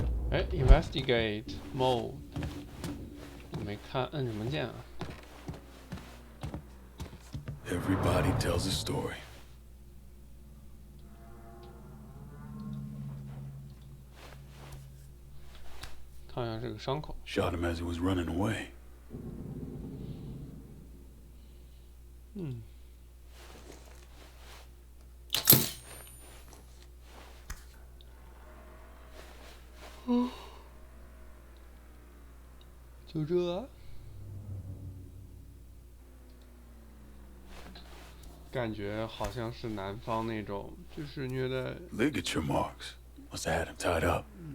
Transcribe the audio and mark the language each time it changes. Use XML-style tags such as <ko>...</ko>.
<zh>哎 ，Investigate Mode， 我没看，摁什么键啊？</zh> <en>Everybody tells a story.</en> <zh>它好像是个伤口。</zh> <en>Shot him as he was running away. 嗯。</en> <zh>就这。感觉好像是南方那种，就是虐待。</zh> <en>Ligature marks. Must have had him tied up.</en>